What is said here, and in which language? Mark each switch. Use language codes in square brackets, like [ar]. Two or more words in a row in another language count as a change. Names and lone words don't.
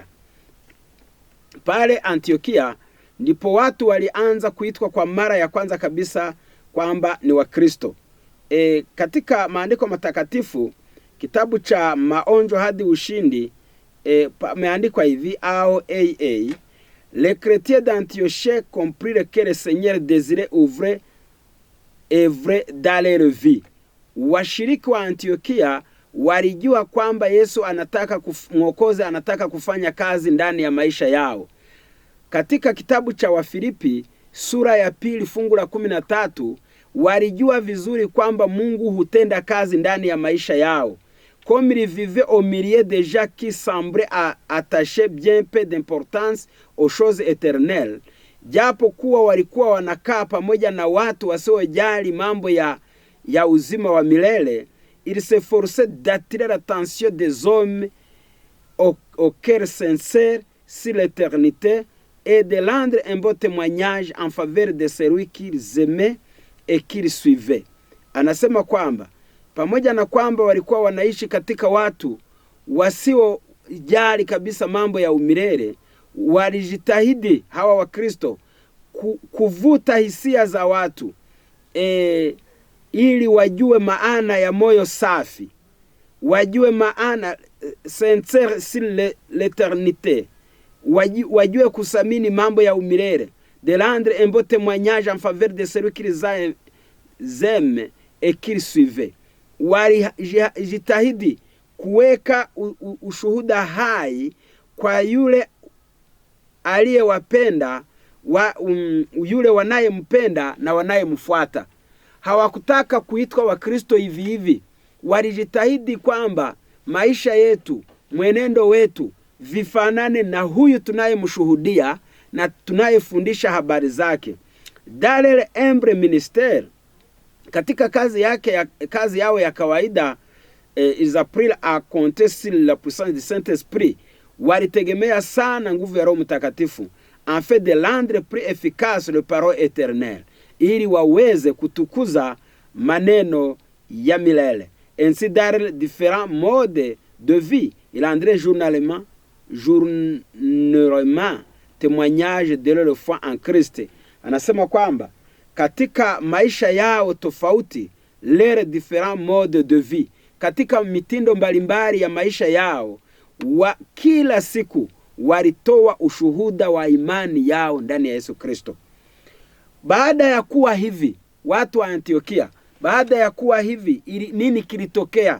[sw] Pale Antiokia ndipo watu walianza kuitwa kwa mara ya kwanza kabisa kwamba ni Wakristo. Katika maandiko matakatifu, kitabu cha Maonjo hadi Ushindi, pameandikwa hivi au [fr] les chrétiens d'Antioche comprirent que le Seigneur désirait ouvrir œuvre dans leur vie. [sw] Washiriki wa Antiokia walijua kwamba Yesu Mwokozi anataka kufanya kazi ndani ya maisha yao. Katika kitabu cha Wafilipi sura ya 2 fungu la 13, walijua vizuri kwamba Mungu hutenda kazi ndani ya maisha yao. [fr] Comme ils vivaient au milieu des gens qui semblaient attacher bien peu d'importance aux choses éternelles, [sw] japo kuwa walikuwa wanakaa pamoja na watu wasiojali mambo ya uzima wa milele, [fr] ils s'efforçaient d'attirer l'attention des hommes au cœur sincère sur l'éternité et de rendre un beau témoignage en faveur de celui qu'ils aimaient et qu'ils suivaient. [sw] Anasema kwamba pamoja na kwamba walikuwa wanaishi katika watu wasiojali kabisa mambo ya umilele, walijitahidi hawa Wakristo kuvuta hisia za watu ili wajue maana ya moyo safi, wajue maana [fr] sincere sur l'éternité, [sw] wajue kusamini mambo ya umilele, [fr] de rendre un beau témoignage en faveur de celui qu'ils aiment et qu'ils suivaient. [sw] Walijitahidi kuweka ushuhuda hai kwa yule aliyewapenda, yule wanayempenda na wanayemfuata. Hawakutaka kuitwa Wakristo hivi hivi. Walijitahidi kwamba maisha yetu, mwenendo wetu vifanane na huyu tunayemshuhudia na tunayefundisha habari zake. [fr] Dans leur humble ministère, [sw] katika kazi yao ya kawaida, [fr] ils apprirent à compter sur la puissance du Saint-Esprit. [sw] Walitegemea sana nguvu ya Roho Mtakatifu, [fr] en fait de rendre plus efficace le parole éternelle, [sw] ili waweze kutukuza maneno ya milele. [fr] Ainsi dans différents modes de vie, il rendrait journellement témoignage de leur foi en Christ. [sw] Anasema kwamba katika maisha yao tofauti, [fr] les différents modes de vie, [sw] katika mitindo mbalimbali ya maisha yao, kila siku walitoa ushuhuda wa imani yao ndani ya Yesu Kristo. Baada ya kuwa hivi, watu wa Antiokia, baada ya kuwa hivi, nini kilitokea?